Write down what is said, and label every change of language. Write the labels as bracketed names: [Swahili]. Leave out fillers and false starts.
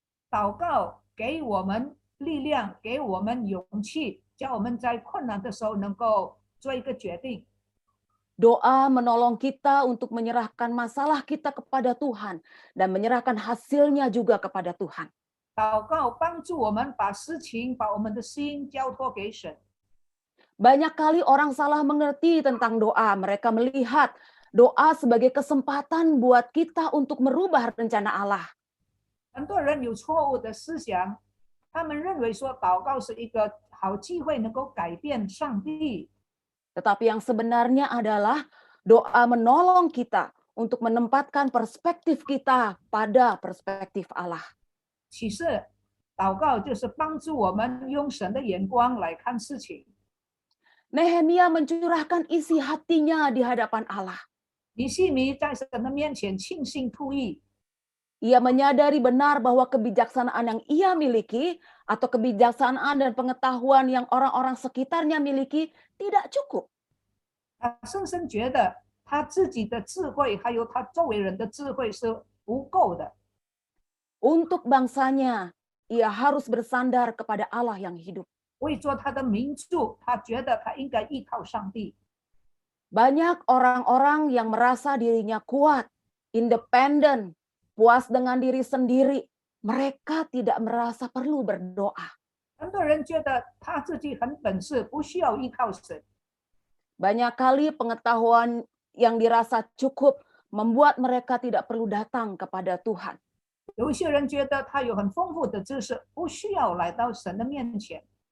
[Chinese] 祷告给我们力量，给我们勇气，叫我们在困难的时候能够做一个决定。 [Indonesian] Doa menolong kita untuk menyerahkan masalah kita kepada Tuhan dan menyerahkan hasilnya juga kepada Tuhan. [Chinese] 祷告帮助我们把事情、把我们的心交托给神。 [Indonesian] Banyak kali orang salah mengerti tentang doa. Mereka melihat doa sebagai kesempatan buat kita untuk merubah rencana Allah. [Chinese] 很多人有错误的思想，他们认为说祷告是一个好机会，能够改变上帝。 [Indonesian] Tetapi yang sebenarnya adalah doa menolong kita untuk menempatkan perspektif kita pada perspektif Allah. [Chinese] 其实，祷告就是帮助我们用神的眼光来看事情。 [Indonesian] Nehemia mencurahkan isi hatinya di hadapan Allah. [Chinese] 尼希米在神的面前倾心吐意， [Indonesian] Ia menyadari benar bahwa kebijaksanaan yang ia miliki atau kebijaksanaan dan pengetahuan yang orang-orang sekitarnya miliki tidak cukup. [Chinese] 他深深觉得他自己的智慧还有他周围人的智慧是不够的。 [Indonesian] Untuk bangsanya, ia harus bersandar kepada Allah yang hidup. [Chinese] 为做他的名著，他觉得他应该依靠上帝。 [Indonesian] Banyak orang-orang yang merasa dirinya kuat, independen, puas dengan diri sendiri. Mereka tidak merasa perlu berdoa. [Chinese] 很多人觉得他自己很本事，不需要依靠神。 [Indonesian] Banyak kali pengetahuan yang dirasa cukup membuat mereka tidak perlu datang kepada Tuhan. [Chinese] 有一些人觉得他有很丰富的知识，不需要来到神的面前。